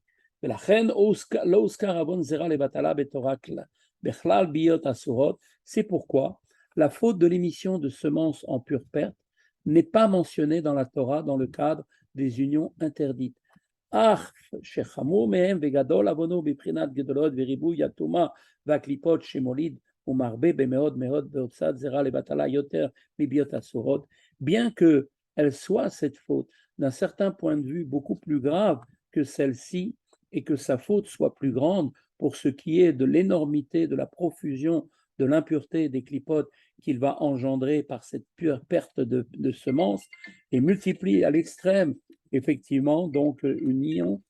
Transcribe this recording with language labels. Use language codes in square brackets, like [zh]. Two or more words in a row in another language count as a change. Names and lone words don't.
[fr] C'est pourquoi la faute de l'émission de semences en pure perte n'est pas mentionnée dans la Torah dans le cadre des unions interdites. [he] אך שחמור מהם וגדול עוונו בבחינת גדולות וריבוי הטומאה והקליפות שמוליד ומרבה במאוד מאוד בהוצאת זרע לבטלה יותר מביות אסורות, [fr] bien qu'elle soit cette faute d'un certain point de vue beaucoup plus grave que celle-ci et que sa faute soit plus grande pour ce qui est de l'énormité, de la profusion, de l'impureté des clipotes qu'il va engendrer par cette pure perte de semences et multiplie à l'extrême effectivement, donc, une ion.